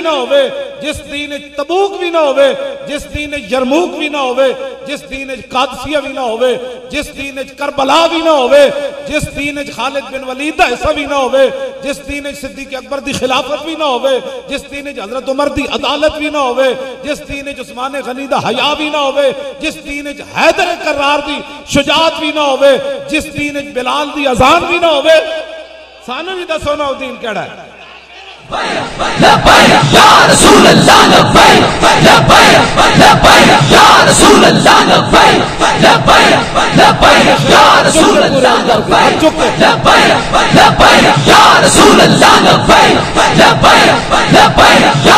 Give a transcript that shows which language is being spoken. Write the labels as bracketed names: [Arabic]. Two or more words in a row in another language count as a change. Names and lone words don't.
[Punjabi] نہ ہووے، جس دین وچ تبوک بھی نہ ہووے، جس دین وچ یرموک بھی نہ ہووے، جس دین وچ قادسیہ بھی نہ ہووے، جس دین وچ کربلا بھی نہ ہووے، جس دین وچ خالد بن ولید دا حصہ بھی نہ ہووے، جس دین وچ صدیق اکبر دی خلافت بھی نہ ہووے، جس دین وچ حضرت عمر دی عدالت بھی نہ ہووے، جس دین وچ عثمان غنی دا حیا بھی نہ ہووے، جس دین وچ حیدر کرار دی شجاعت بھی نہ ہووے، جس دین وچ بلال دی اذان بھی نہ ہووے. سانوں بھی دسو نا دین کیہڑا ہے. [Arabic] لبيك يا رسول الله لبيك، لبيك لبيك يا رسول الله لبيك، لبيك لبيك يا رسول الله لبيك، لبيك لبيك يا رسول الله لبيك، لبيك لبيك يا